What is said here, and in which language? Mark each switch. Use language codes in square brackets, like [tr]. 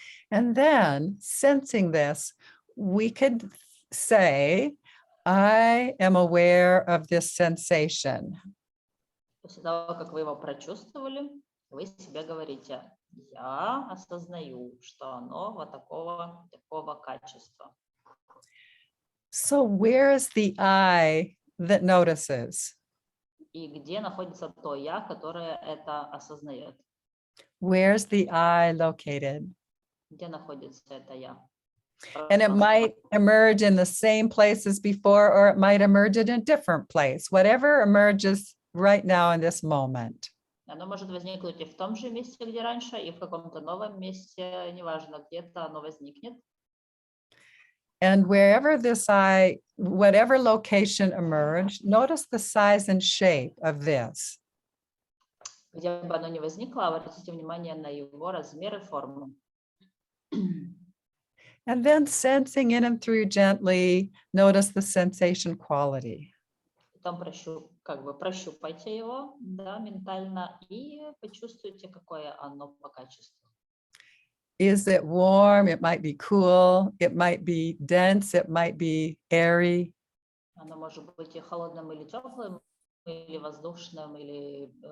[en] And then, sensing this, we could say, I am aware of this sensation. [ru] После того, как вы его прочувствовали, вы себе говорите, я осознаю, что оно вот такого качества. [en] So where is the I that notices? [ru] И где находится то я, которое это осознает? [en] Where's the I located? [ru] Где находится это я? [en] And it might emerge in the same place as before, or it might emerge in a different place, whatever emerges right now in this moment. [ru] Оно может возникнуть и в том же месте, где раньше, и в каком-то новом месте, неважно, где-то оно возникнет. [en] And wherever this I, whatever location emerged, notice the size and shape of this. [ru] Где бы оно ни возникло, обратите внимание на его размер и форму. [en] And then sensing in and through gently, notice the sensation quality. [ru] Потом прощупайте его, да, ментально, и почувствуйте, какое оно по качеству. [en] Is it warm? It might be cool. It might be dense. It might be airy. [ru] Оно может быть и холодным, или теплым, или воздушным, или...